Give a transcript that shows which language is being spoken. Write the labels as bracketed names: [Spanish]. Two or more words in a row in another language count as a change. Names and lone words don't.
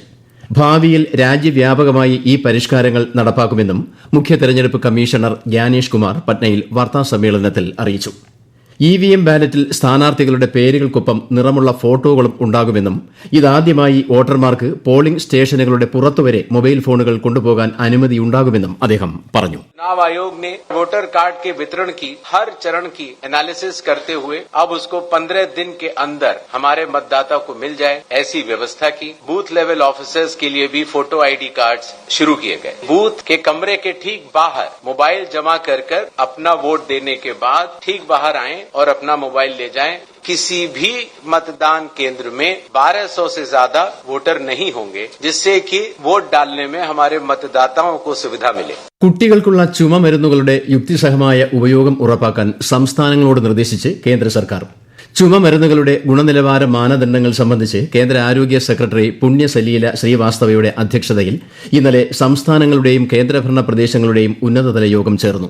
[Malayalam] ഭാവിയിൽ രാജ്യവ്യാപകമായി ഈ പരിഷ്കാരങ്ങൾ നടപ്പാക്കുമെന്നും മുഖ്യ തെരഞ്ഞെടുപ്പ് കമ്മീഷണർ ജ്ഞാനേഷ് കുമാർ പട്നയിൽ വാർത്താസമ്മേളനത്തിൽ അറിയിച്ചു. EVM ബാലറ്റിൽ സ്ഥാനാർത്ഥികളുടെ പേരുകൾക്കൊപ്പം നിറമുള്ള ഫോട്ടോകളും ഉണ്ടാകുമെന്നും ഇതാദ്യമായി വോട്ടർമാർക്ക് [English] polling stations [Malayalam] പുറത്തുവരെ [English] mobile phones [Malayalam] കൊണ്ടുപോകാൻ അനുമതിയുണ്ടാകുമെന്നും അദ്ദേഹം പറഞ്ഞു. [Hindi] चुनाव आयोग ने वोटर कार्ड के वितरण की हर चरण की एनालिसिस करते हुए अब उसको 15 दिन के अंदर हमारे मतदाता को मिल जाए ऐसी व्यवस्था की. [English] booth level officers [Hindi] के लिए भी [English] photo ID cards [Hindi] शुरू किए गए. बूथ के कमरे के ठीक बाहर मोबाइल जमा कर अपना वोट देने के बाद ठीक बाहर आएं और अपना मोबाइल ले जाएं. किसी भी मतदान केंद्र में 1200 से ज्यादा वोटर नहीं होंगे, जिससे कि वोट डालने में हमारे मतदाताओं को सुविधा मिले. [Malayalam] കുട്ടികൾക്കുള്ള ചുമമരുന്നുകളുടെ യുക്തിസഹമായ ഉപയോഗം ഉറപ്പാക്കാൻ സംസ്ഥാനങ്ങളോട് നിർദ്ദേശിച്ച് കേന്ദ്ര സർക്കാർ. ചുമമരുന്നുകളുടെ ഗുണനിലവാര മാനദണ്ഡങ്ങൾ സംബന്ധിച്ച് കേന്ദ്ര ആരോഗ്യ സെക്രട്ടറി പുണ്യസലീല ശ്രീവാസ്തവയുടെ അധ്യക്ഷതയിൽ ഇന്നലെ സംസ്ഥാനങ്ങളുടെയും കേന്ദ്രഭരണ പ്രദേശങ്ങളുടെയും ഉന്നതതല യോഗം ചേർന്നു.